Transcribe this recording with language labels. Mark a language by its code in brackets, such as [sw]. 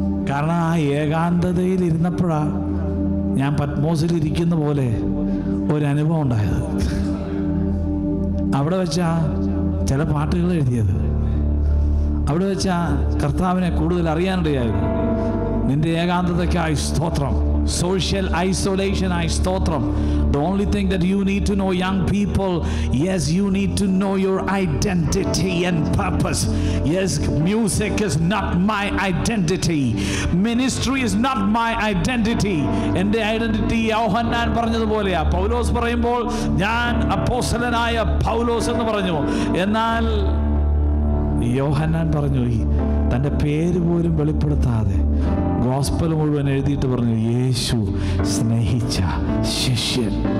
[ml] കാരണം ആ ഏകാന്തതയിൽ ഇരുന്നപ്പോഴാണ് ഞാൻ പത്മോസിൽ ഇരിക്കുന്ന പോലെ ഒരനുഭവം ഉണ്ടായത്. അവിടെ വെച്ചാ ചില പാട്ടുകൾ എഴുതിയത്, അവിടെ വെച്ചാ കർത്താവിനെ കൂടുതൽ അറിയാനിടയായത്. നിന്റെ ഏകാന്തതയ്ക്കായി സ്തോത്രം. [en] Social isolation, I stotram. The only thing that you need to know, young people, yes, you need to know your identity and purpose. Yes, music is not my identity. Ministry is not my identity. [ml] എൻ്റെ identity യോഹന്നാൻ പറഞ്ഞതുപോലെയാ. പൗലോസ് പറയുമ്പോൾ ഞാൻ അപ്പോസ്തലനായ പൗലോസ് എന്ന് പറഞ്ഞു. എന്നാൽ യോഹന്നാൻ പറഞ്ഞു, തൻ്റെ പേര് പോലും വെളിപ്പെടുത്താതെ ഗോസ്പൽ മുഴുവൻ എഴുതിയിട്ട് പറഞ്ഞു, യേശു സ്നേഹിച്ച ശിഷ്യൻ.